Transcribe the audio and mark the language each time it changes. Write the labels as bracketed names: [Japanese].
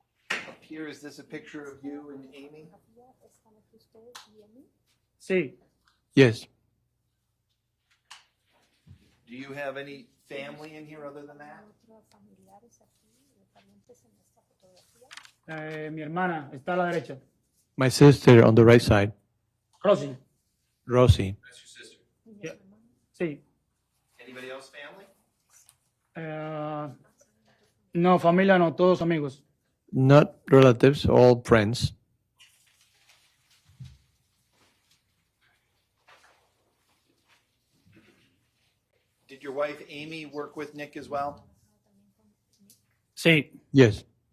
[English] Up here, is this a picture of you and Amy? [Spanish] Sí. [English] Yes. Do you have any family in here other than that? [Spanish] Mi hermana está a la derecha. [English] My sister on the right side, Rosy. Rosie. That's your sister. Yeah. Sí. Anybody else family? [Spanish] No, familia no, todos amigos. [English] Not relatives, all friends. Did your wife Amy work with Nick as well? [Spanish] Sí. [English] Yes.